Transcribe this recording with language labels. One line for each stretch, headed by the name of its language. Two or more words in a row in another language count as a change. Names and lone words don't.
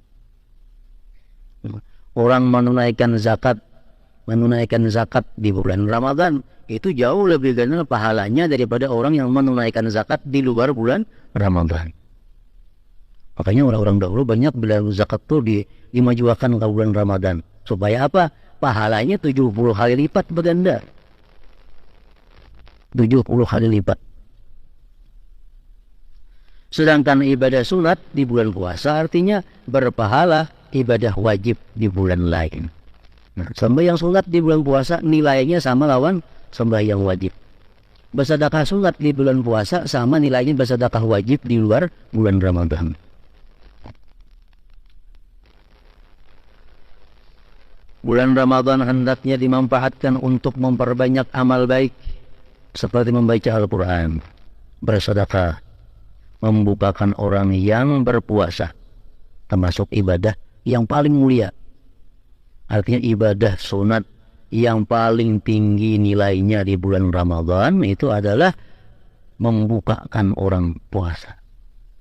Indonesian: Orang menunaikan zakat di bulan Ramadan itu jauh lebih gana pahalanya daripada orang yang menunaikan zakat di luar bulan Ramadan. Makanya orang-orang dahulu banyak bila zakat itu dimajukan ke bulan Ramadan. Supaya apa? Pahalanya 70 kali lipat berganda. 70 kali lipat. Sedangkan ibadah sunat di bulan puasa artinya berpahala ibadah wajib di bulan lain. Nah, sembahyang sunat di bulan puasa nilainya sama lawan sembahyang wajib. Bersedekah sunat di bulan puasa sama nilainya bersedekah wajib di luar bulan Ramadan. Bulan Ramadan hendaknya dimanfaatkan untuk memperbanyak amal baik seperti membaca Al-Quran, bersedekah, membukakan orang yang berpuasa, termasuk ibadah yang paling mulia. Artinya ibadah sunat yang paling tinggi nilainya di bulan Ramadan itu adalah membukakan orang puasa.